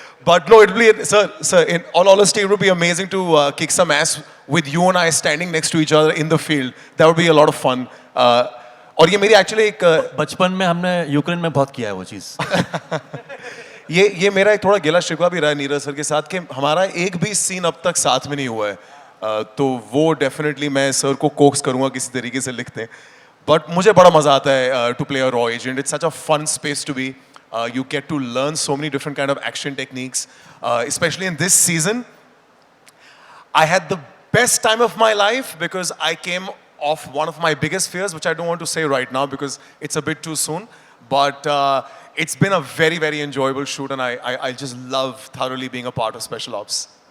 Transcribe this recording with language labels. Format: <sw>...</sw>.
<en>But no, it will be, sir, in all honesty, it would be amazing to kick some ass with you and I standing next to each other in the field. That would be a lot of fun.</en> <hi>और ये मेरी</hi> <en>actually</en> <hi>एक बचपन में हमने Ukraine में बहुत किया है वो चीज़. ये मेरा एक थोड़ा गिला शिकवा भी रहा है नीरज सर के साथ कि हमारा एक भी सीन अब तक साथ में नहीं हुआ है. तो वो डेफिनेटली मैं सर को कोक्स करूँगा किसी तरीके से लिखते हैं.</hi> <en>but</en> <hi>मुझे बड़ा मजा आता है</hi> <en>To play a raw agent. It's such a fun space to be. You get to learn so many different kind of action techniques, especially in this season. I had the best time of my life because I came off one of my biggest fears, which I don't want to say right now because it's a bit too soon. But it's been a very, very enjoyable shoot, and I just love thoroughly being a part of Special Ops.</en>